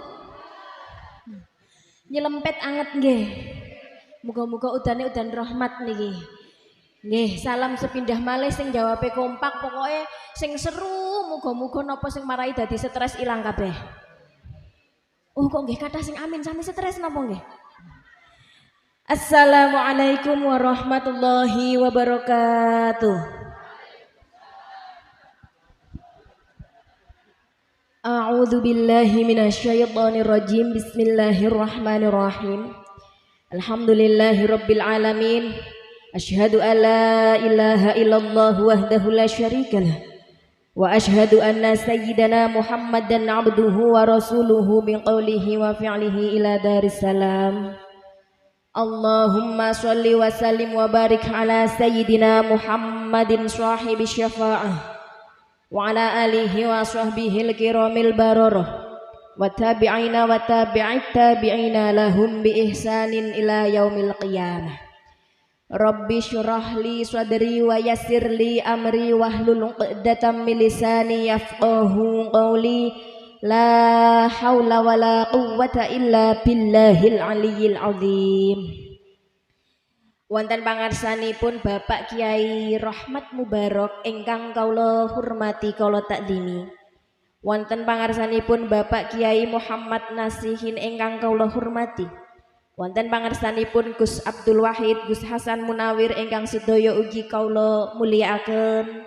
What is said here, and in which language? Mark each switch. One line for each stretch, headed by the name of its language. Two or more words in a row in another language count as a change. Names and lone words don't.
Javanese: Nyelempet anget nggih. Muga-muga udane udan rahmat niki. Nggih, salam sepindah malih sing jawabe kompak, pokoke sing seru, muga-muga napa sing marai dadi stres ilang kabeh. Oh kok nggih kathah sing amin sami stres napa nggih?
Arabic: السلام عليكم ورحمة الله وبركاته. أعوذ بالله من الشيطان الرجيم. بسم الله الرحمن الرحيم. الحمد لله رب العالمين. أشهد أن لا إله إلا الله وحده لا شريك له. وأشهد أن سيدنا محمدا عبده ورسوله من قوله وفي فعله إلى دار السلام. اللهم صل وسلم وبارك على سيدنا محمد صاحب الشفاعة وعلى آله وصحبه الكرام البررة وتابعين وتابعي التابعين لهم بإحسان إلى يوم القيامة. رب اشرح لي صدري ويسر لي أمري واحلل عقدة من لساني يفقهوا قولي. لا حول ولا قوة إلا بالله العلي العظيم.
Javanese: Wonten pangarsanipun Bapak Kiai Rahmat Mubarak ingkang kawula hormati kawula takdimi. Wonten pangarsanipun Bapak Kiai Muhammad Nasihin ingkang kawula hormati. Wonten pangarsanipun Gus Abdul Wahid, Gus Hasan Munawir ingkang sedaya ugi kawula mulyakaken.